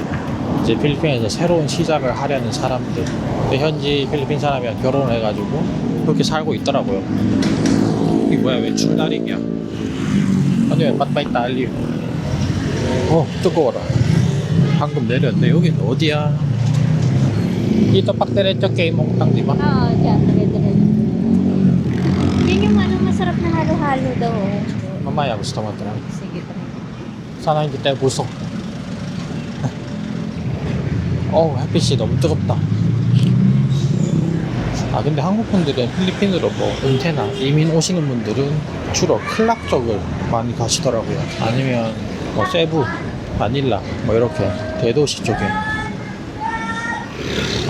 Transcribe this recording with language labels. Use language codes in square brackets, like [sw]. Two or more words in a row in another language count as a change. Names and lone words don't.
[ko] 이제 필리핀에서 새로운 시작을 하려는 사람들. 현지 필리핀 사람이랑 결혼을 해가지고 그렇게 살고 있더라고요. 이게 뭐야, 왜 중나릭이야? 아니, 왜 맛바이 딸리? 뜨거워라. 방금 내렸는데 여긴 어디야? [tl] Dito pagdiretso kay Mongtang, di ba? Oo, dyan. Dire-diretso. Yan yung masarap na halo-halo daw. Mamaya gusto mo try. Sige, try. Sana hindi tayo busok. [ko] 햇빛이 너무 뜨겁다. 근데 한국 분들은 필리핀으로 뭐 은퇴나 이민 오시는 분들은 주로 클락 쪽을 많이 가시더라고요. 아니면 뭐 세부, 마닐라 뭐 이렇게 대도시 쪽에.